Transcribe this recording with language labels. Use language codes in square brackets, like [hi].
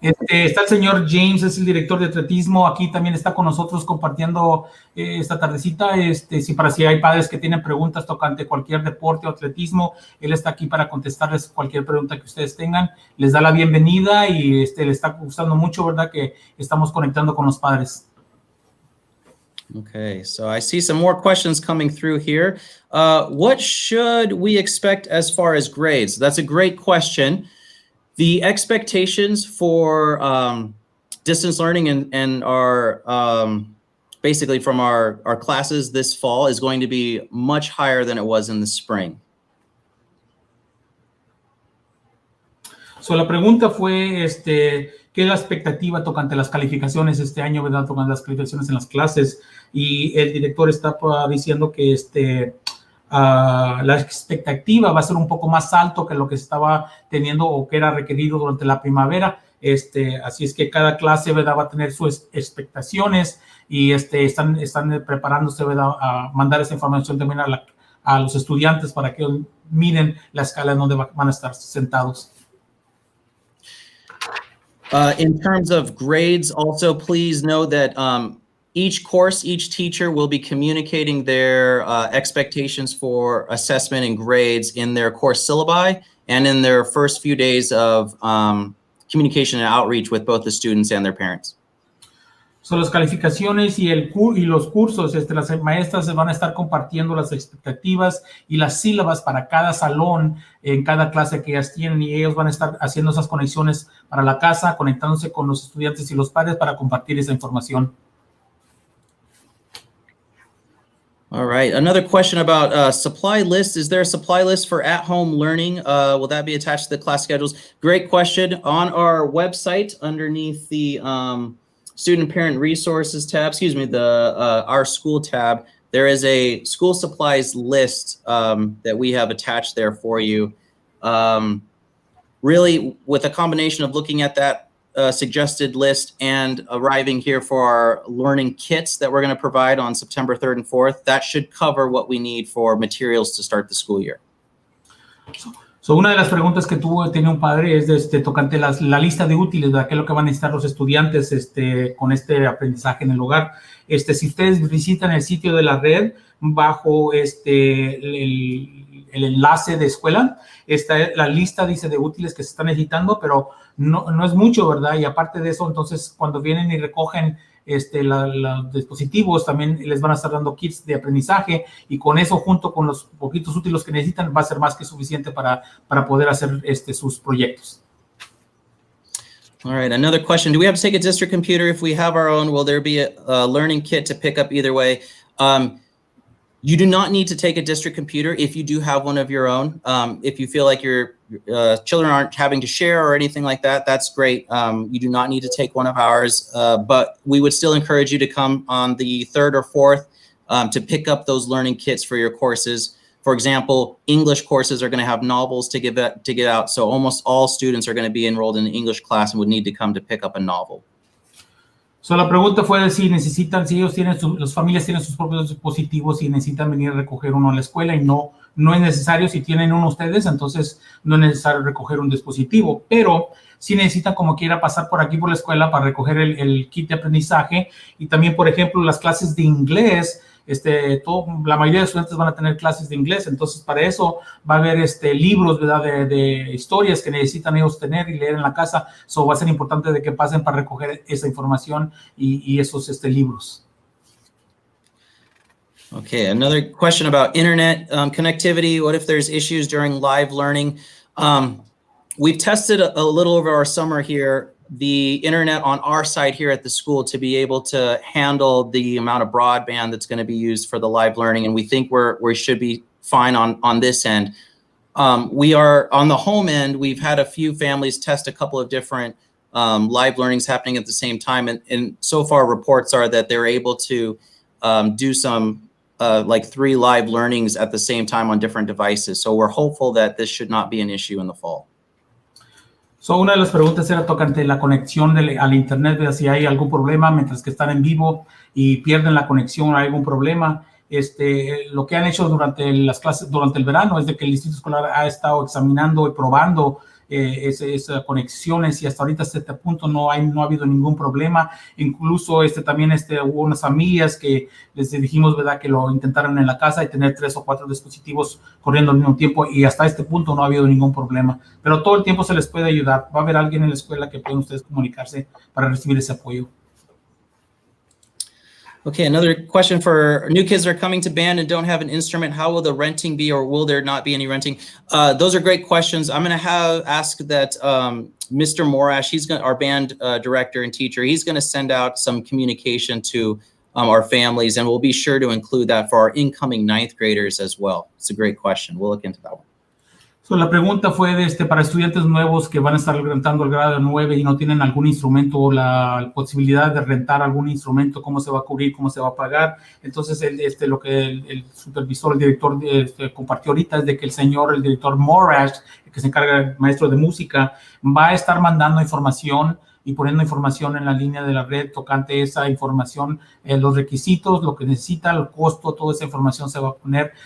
[es] Está el señor James, es el director de atletismo. Aquí también está con nosotros compartiendo esta tardecita. Si hay padres que tienen preguntas tocante cualquier deporte o atletismo, él está aquí para contestarles cualquier pregunta que ustedes tengan. Les da la bienvenida y le está gustando mucho, ¿verdad? Que estamos conectando con los padres. [en] Okay, so I see some more questions coming through here. What should we expect as far as grades? That's a great question. The expectations for distance learning and our basically from our classes this fall is going to be much higher than it was in the spring. [es] So, la pregunta fue, ¿qué es la expectativa tocante las calificaciones este año, verdad? Tocante las calificaciones en las clases. Y el director está diciendo que la expectativa va a ser un poco más alto que lo que estaba teniendo o que era requerido durante la primavera. Así es que cada clase, ¿verdad? Va a tener sus expectaciones y están preparándose, ¿verdad? A mandar esa información también a los estudiantes para que miren la escala en donde van a estar sentados. [en] In terms of grades, also please know that each course, each teacher will be communicating their expectations for assessment and grades in their course syllabi and in their first few days of communication and outreach with both the students and their parents. [es] So, las calificaciones y los cursos, las maestras van a estar compartiendo las expectativas y las sílabas para cada salón en cada clase que ellas tienen, y ellos van a estar haciendo esas conexiones para la casa, conectándose con los estudiantes y los padres para compartir esa información. [en] All right. Another question about supply list. Is there a supply list for at-home learning? Will that be attached to the class schedules? Great question. On our website, underneath the Student Parent Resources tab, our school tab, there is a school supplies list that we have attached there for you. Really, with a combination of looking at that suggested list and arriving here for our learning kits that we're going to provide on September 3rd and 4th, that should cover what we need for materials to start the school year. [es] So, una de las preguntas que tiene un padre es tocante la lista de útiles, ¿verdad? ¿Qué es lo que van a necesitar los estudiantes con este aprendizaje en el hogar? Si ustedes visitan el sitio de la red, bajo el enlace de escuela, la lista dice de útiles que se están necesitando, pero no es mucho, ¿verdad? Y aparte de eso, entonces, cuando vienen y recogen los dispositivos, también les van a estar dando kits de aprendizaje, y con eso, junto con los poquitos útiles que necesitan, va a ser más que suficiente para poder hacer sus proyectos. [en] All right, another question. Do we have to take a district computer if we have our own? Will there be a learning kit to pick up either way? You do not need to take a district computer if you do have one of your own. If you feel like your children aren't having to share or anything like that, that's great. You do not need to take one of ours, but we would still encourage you to come on the 3rd or 4th to pick up those learning kits for your courses. For example, English courses are going to have novels to get out, so almost all students are going to be enrolled in the English class and would need to come to pick up a novel. [es] So, la pregunta fue si ellos tienen, las familias tienen sus propios dispositivos y necesitan venir a recoger uno a la escuela, y no es necesario. Si tienen uno ustedes, entonces no es necesario recoger un dispositivo, pero si necesitan como quiera pasar por aquí por la escuela para recoger el kit de aprendizaje. Y también, por ejemplo, las clases de inglés, la mayoría de estudiantes van a tener clases de inglés, entonces para eso va a haber libros, ¿verdad? de historias que necesitan ellos tener y leer en la casa. So, va a ser importante de que pasen para recoger esa información y esos libros. [en] Okay, another question about internet connectivity. What if there's issues during live learning? We've tested a little over our summer here the internet on our side here at the school to be able to handle the amount of broadband that's going to be used for the live learning, and we think we should be fine on this end. We are on the home end. We've had a few families test a couple of different live learnings happening at the same time, and so far reports are that they're able to do some like 3 live learnings at the same time on different devices. So we're hopeful that this should not be an issue in the fall. [es] So, una de las preguntas era tocante la conexión al internet, ¿verdad? Si hay algún problema mientras que están en vivo y pierden la conexión, hay algún problema. Lo que han hecho durante las clases, durante el verano, es de que el distrito escolar ha estado examinando y probando esas conexiones, y hasta ahorita, hasta este punto, no ha habido ningún problema. Incluso también hubo unas familias que les dijimos, ¿verdad?, que lo intentaran en la casa y tener 3 o 4 dispositivos corriendo al mismo tiempo, y hasta este punto no ha habido ningún problema. Pero todo el tiempo se les puede ayudar. Va a haber alguien en la escuela que pueden ustedes comunicarse para recibir ese apoyo. [en] Okay, another question for new kids that are coming to band and don't have an instrument. How will the renting be, or will there not be any renting? Those are great questions. I'm going to ask that Mr. Morash, our band director and teacher, he's going to send out some communication to our families, and we'll be sure to include that for our incoming 9th graders as well. It's a great question. We'll look into that one. [es] So, la pregunta fue para estudiantes nuevos que van a estar rentando el grado 9 y no tienen algún instrumento o la posibilidad de rentar algún instrumento, ¿cómo se va a cubrir, cómo se va a pagar? Entonces, lo que el supervisor, el director compartió ahorita es de que el director Morash, que se encarga, el maestro de música, va a estar mandando información y poniendo información en la línea de la red tocante esa información, los requisitos, lo que necesita, el costo, toda esa información se va a poner.